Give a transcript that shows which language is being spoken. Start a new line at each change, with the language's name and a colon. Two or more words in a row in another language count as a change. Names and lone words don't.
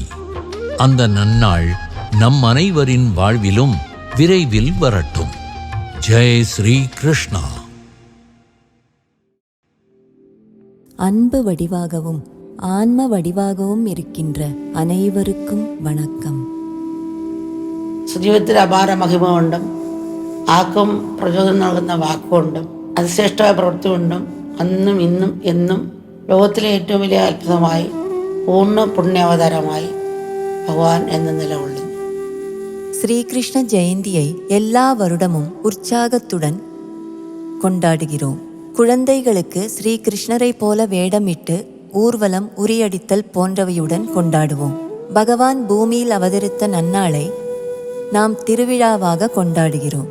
Tamil: அந்த நன்னாள் நம் அனைவரின் வாழ்விலும் விரைவில் வரட்டும். ஜெய் ஸ்ரீ கிருஷ்ணா. அன்பு வடிவாகவும் ஆன்ம வடிவாகவும் இருக்கின்ற அனைவருக்கும் வணக்கம்.
Malayalam: ജീവിതത്തിൽ അപാര മഹിമ കൊണ്ടും ആർക്കും പ്രചോദനം നൽകുന്ന വാക്കുകൊണ്ടും അതിശ്രേഷ്ഠമായ പ്രവൃത്തി കൊണ്ടും അന്നും ഇന്നും എന്നും ലോകത്തിലെ ഏറ്റവും വലിയ അത്ഭുതമായി പൂർണ്ണ പുണ്യാവതാരമായി ഭഗവാൻ എന്ന് നിലകൊള്ളുന്നു.
Tamil: ஸ்ரீகிருஷ்ண ஜெயந்தியை எல்லா வருடமும் உற்சாகத்துடன் கொண்டாடுகிறோம். குழந்தைகளுக்கு ஸ்ரீகிருஷ்ணரை போல வேடமிட்டு ஊர்வலம் உரியடித்தல் போன்றவையுடன் கொண்டாடுவோம். பகவான் பூமியில் அவதரித்த நன்னாளை நாம் திருவிழாவாக கொண்டாடுகிறோம்.